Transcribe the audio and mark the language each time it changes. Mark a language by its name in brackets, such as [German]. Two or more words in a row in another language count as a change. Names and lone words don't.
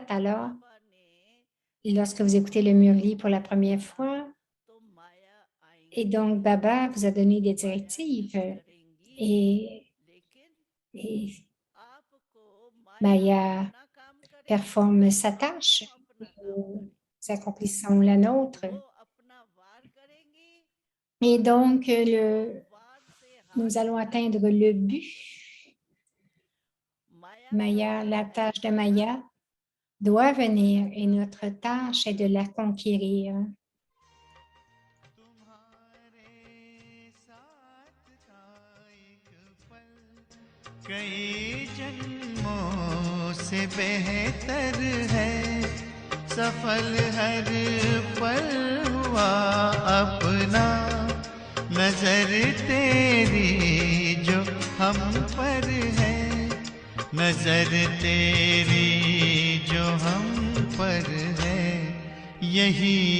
[French] Alors, lorsque vous écoutez le Murli pour la première fois, et donc Baba vous a donné des directives et Maya performe sa tâche, nous accomplissons la nôtre. Et donc, nous allons atteindre le but. Maya, la tâche de Maya doit venir et notre tâche est de la conquérir. [Hindi] कई जन्मों से बेहतर है सफल हर पल हुआ अपना नजर तेरी जो हम पर है नजर तेरी जो हम पर है यही